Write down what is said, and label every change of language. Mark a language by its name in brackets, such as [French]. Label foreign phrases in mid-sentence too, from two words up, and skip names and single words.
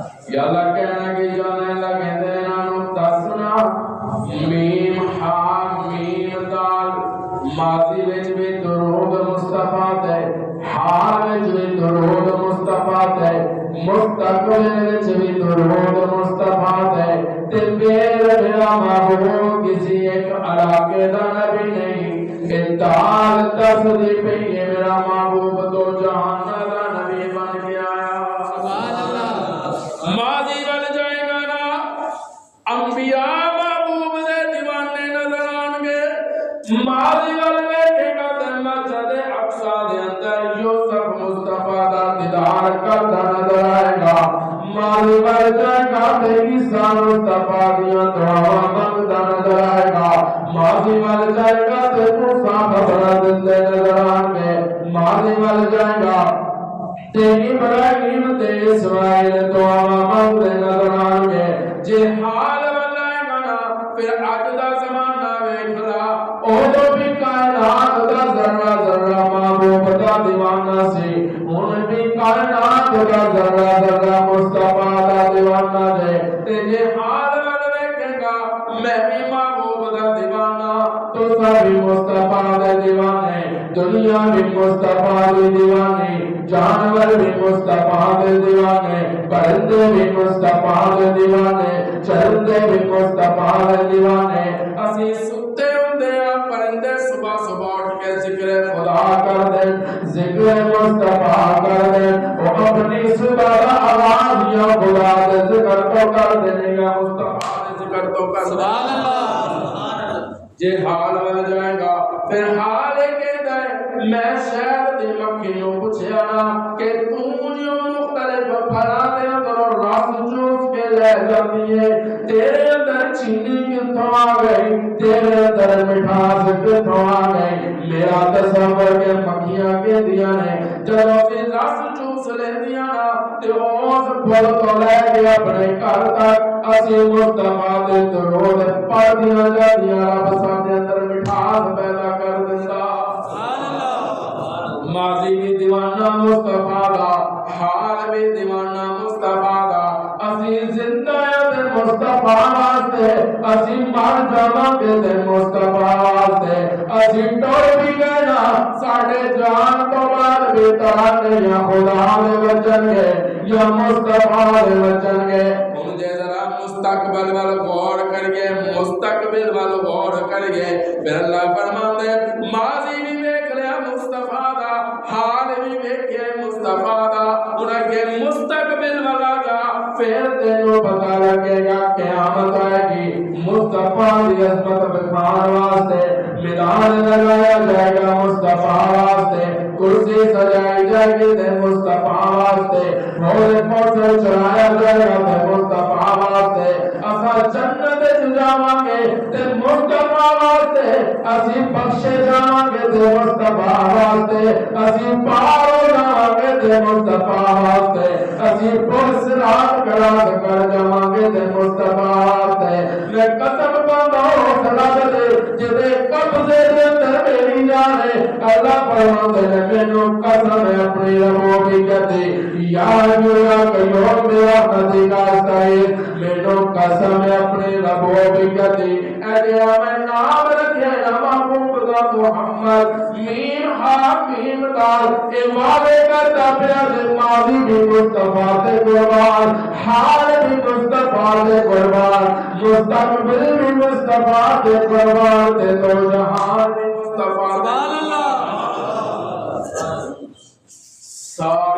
[Punjabi] یا اللہ کہنا کہ جانے لگے دینانو دسنا میم ہا میم دال. ماضی وچ بھی درود مصطفیٰ تے، حال وچ بھی درود مصطفیٰ تے، مستقبل وچ بھی درود مصطفیٰ تے. تے میرا محبوب کسی ایک علاقے دا نبی نہیں. کہ دال دسدی پئی ہے میرا محبوب تو جہان دا نبی بن کے آیا. [Arabic] سبحان اللہ. [Punjabi] ماضی بن جائے گا نا انبیاء محبوب دے دیوانے نظر آن گے. ماضی بن ویکھے گا تے مسجد اقصی دے اندر یوسف مصطفیٰ دا دیدار کردا نظر آئے گا. ماضی بن جائے گا تے عیسیٰ مصطفیٰ دیاں دعاواں منگدا نظر آئے گا. ماضی بن جائے گا تے موسیٰ خبر دندے نظر آن گے. ماضی بن جائے گا تے ابراہیم تے اسماعیل دعاواں منگدے نظر آن گے. جے حال بنائے گا نا پھر اج دا زمانہ ویکھ لا اودوں بھی کائنات دا ذرہ ذرہ محبوب دا دیوانہ سی. ہن بھی کائنات دا ذرہ ذرہ مصطفیٰ دا دیوانہ ہے. تے جے حال بن ویکھے گا میں بھی محبوب دا دیوانہ تو سبھی مصطفیٰ دے دیوانے. دنیا بھی مصطفیٰ دے دیوانے، جانور بھی مصطفیٰ دے دیوانے، پرندے بھی مصطفیٰ دے دیوانے، چرندے بھی مصطفیٰ دے دیوانے. اسی ستے ہوندے آ پرندے صبح صبح اٹھ کے ذکر خدا کر دیں، ذکر مصطفیٰ کر دیں. وہ اپنی صبح آواز یا خدا دے ذکر تو کر دیں یا مصطفیٰ دے ذکر تو کر. [Arabic] سبحان اللہ. [Punjabi] جے حال بن جائے گا پھر حال کہتا ہے میں شہد دی مکھی نو پوچھیا کہ تو جو مختلف پھلاں دے اندر رس چوس کے لے جاتی ہے تیرے اندر چینی کتھوں آ گئی، تیرے اندر مٹھاس کتھوں آ گئی. میرا تصور کہ مکھیاں کہندیاں نے جدوں اسی رس چوس لیندیاں نا تے اس پھل تو لے کے اپنے گھر تک اسی مصطفیٰ دے درود پڑھدیاں جاندیاں. رب ساڈے اندر مٹھاس پیدا کر دیندا. ماضی بھی دیوانہ مصطفیٰ دا، حال بھی دیوانہ مصطفیٰ دا. اسی زندہ تے مصطفیٰ واسطے، اسی مر جاواں گے تے مصطفیٰ واسطے. اسی ٹر بھی گئے نا ساڈے جان تو بعد بھی ترانے یا خدا دے وچن گے یا مصطفیٰ دے وچن گے. ہن جے ذرا مستقبل وال غور کریے، مستقبل وال غور کریے پھر اللہ فرماندے ماضی بھی ویکھ لیا مصطفیٰ دا، حال بھی ویکھیا مصطفیٰ دا. ہن اگے مستقبل والا جا پھر تینوں پتہ لگے گا قیامت آئے گی. مصطفیٰ دی عظمت بخان واسطے میدان لگایا جائے گا مصطفیٰ واسطے، کرسی سجائی جائے گی تے مصطفیٰ واسطے، گھوڑے پر چڑھایا جائے گا تے مصطفیٰ واسطے. اسا جنت وچ جاواں گے تے مصطفیٰ واسطے، اسی بخشے جاواں گے تے مصطفیٰ واسطے، اسی پار ہو جاواں گے تے مصطفیٰ واسطے، اسی پر صراط کراس کر جاواں گے تے مصطفیٰ واسطے. میں قسم پاتا ہوں رب دے جدے قبضے دے اندر میری جان ہے. اللہ فرماتے ہیں مینوں قسم ہے اپنی ربوبیت دی یا میرا قیوم میرا رحمتی کا استعین. مینوں قسم ہے اپنی ربوبیت دی اے میں نام رکھے نا محبوب دا محمد میم ہا میم دال. اے وعدے کرتا پیا ماضی بھی مصطفیٰ تے قربان، حال بھی مصطفیٰ تے قربان، مستقبل بھی مصطفیٰ تے قربان تے تو جہان بھی مصطفیٰ. [Arabic] سبحان اللہ.